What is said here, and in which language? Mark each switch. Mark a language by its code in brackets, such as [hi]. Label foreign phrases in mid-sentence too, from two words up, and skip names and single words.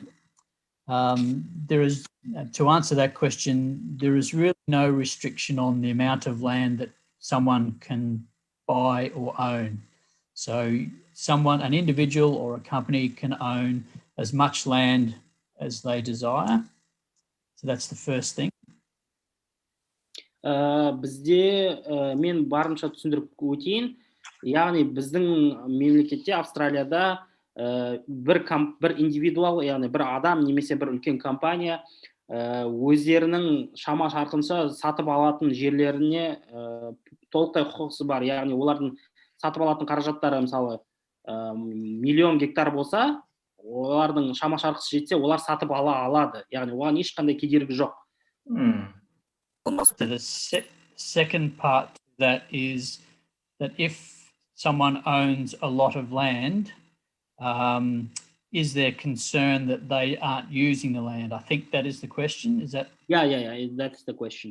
[en] There is, to answer that question, there is really no restriction on the amount of land that someone can buy or own. So an individual or a company can own as much land as they desire. So that's the first thing. [kk] Бізде мен барынша түсіндіріп өтейін. Яғни біздің мемлекетте, Австралияда бір индивидуал, яғни бір адам немесе бір үлкен компания өздерінің шама шарқынша сатып алатын жерлеріне толықтай құқысы бар. Яғни олардың сатып алатын қаражаттары мысалы миллион гектар болса, олардың шама шарқысы жетсе, олар сатып ала алады. Яғни оған ешқандай кедергі жоқ. [en] So the second part to that is that if someone owns a lot of land, is there concern that they aren't using the land? I think that is the question. Is that? Yeah. That's the question.